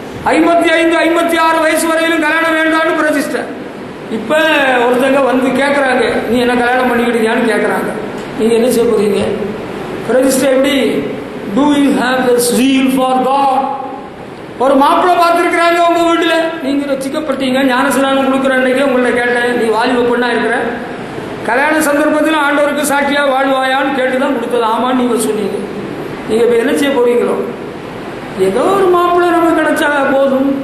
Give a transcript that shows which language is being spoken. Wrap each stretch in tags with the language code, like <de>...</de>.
<ta>55, 56 வயசு வரையிலும் கல்யாணம் வேண்டாம்னு பிரதிஷ்டை. இப்போ ஒருத்தங்க வந்து கேட்குறாங்க, நீ என்ன கல்யாணம் பண்ணிக்கிட்டீங்கன்னு கேட்குறாங்க. நீங்கள் என்ன செய்ய போறீங்க? பிரதிஷ்டை எப்படி?</ta> <en>Do you have the zeal for God?</en> <ta>ஒரு மாப்பிள்ளை பார்த்துருக்குறாங்க உங்கள் வீட்டில், நீங்கள் ரசிக்கப்பட்டீங்க, ஞானஸ்நானம் கொடுக்குற அன்றைக்கே உங்கள்ட்ட கேட்டேன், நீ வாலிப பொண்ணா இருக்கிற, கல்யாண சந்தர்ப்பத்தில் ஆண்டவருக்கு சாட்சியாக வாழ்வாயான்னு கேட்டு தான் கொடுத்தது. ஆமான்னு நீங்கள் சொன்னீங்க. நீங்கள் இப்போ என்ன செய்ய போறீங்களோ? ஏதோ ஒரு மாப்பிள்ளை நமக்கு கிடைச்சா போதும்.</ta>